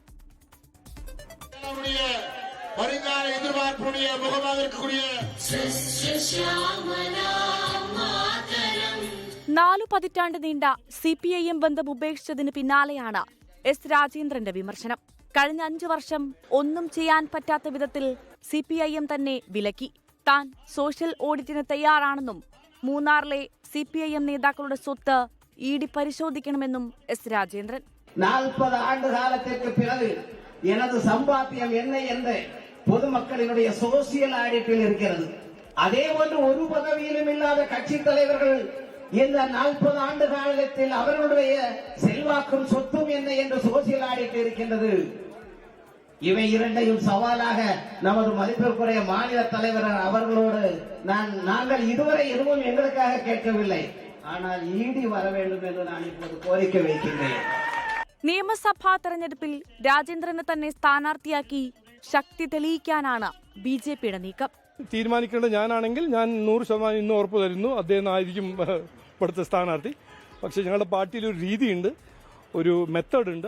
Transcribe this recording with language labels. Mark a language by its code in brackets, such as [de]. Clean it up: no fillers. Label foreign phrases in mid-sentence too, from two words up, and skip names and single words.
[ml] നാലു പതിറ്റാണ്ട് നീണ്ട CPIM ബന്ധം ഉപേക്ഷിച്ചതിന് പിന്നാലെയാണ് S. രാജേന്ദ്രന്റെ വിമർശനം. കഴിഞ്ഞ 5 വർഷം ഒന്നും ചെയ്യാൻ പറ്റാത്ത വിധത്തിൽ CPIM തന്നെ വിലക്കി. താൻ [en] social audit [ml] തയ്യാറാണെന്നും മൂന്നാറിലെ CPIM നേതാക്കളുടെ സ്വത്ത് ED പരിശോധിക്കണമെന്നും S. രാജേന്ദ്രൻ. [ta] 40 ஆண்டு காலத்திற்கு பிறகு எனது சம்பாத்தியம் என்ன என்று பொதுமக்களினுடைய [en] social audit [ta] இருக்கிறது. அதே போன்று ஒரு பதவியிலும் இல்லாத கட்சி தலைவர்கள் இந்த 40 ஆண்டு காலத்தில் அவர்களுடைய செல்வாக்கும் சொத்தும் என்ன என்று [en] social audit [ta] இருக்கின்றது. இவை இரண்டையும் சவாலாக நமது மதிப்பிற்குரிய மாநில தலைவர் அவர்களோடு நாங்கள் இதுவரை எதுவும் எங்களுக்காக கேட்கவில்லை, ஆனால் ED வர வேண்டும் என்று நான் இப்போது கோரிக்கை வைக்கின்றேன். [ml] നിയമസഭാ തെരഞ്ഞെടുപ്പിൽ രാജേന്ദ്രനെ തന്നെ സ്ഥാനാർത്ഥിയാക്കി ശക്തി തെളിയിക്കാനാണ് BJPയുടെ നീക്കം. തീരുമാനിക്കേണ്ട ഞാനാണെങ്കിൽ ഞാൻ 100% ഇന്ന് ഉറപ്പ് തരുന്നു അദ്ദേഹം ആയിരിക്കും ഇവിടുത്തെ സ്ഥാനാർത്ഥി. പക്ഷേ ഞങ്ങളുടെ പാർട്ടിയിൽ ഒരു രീതിയുണ്ട്, ഒരു മെത്തേഡ് ഉണ്ട്.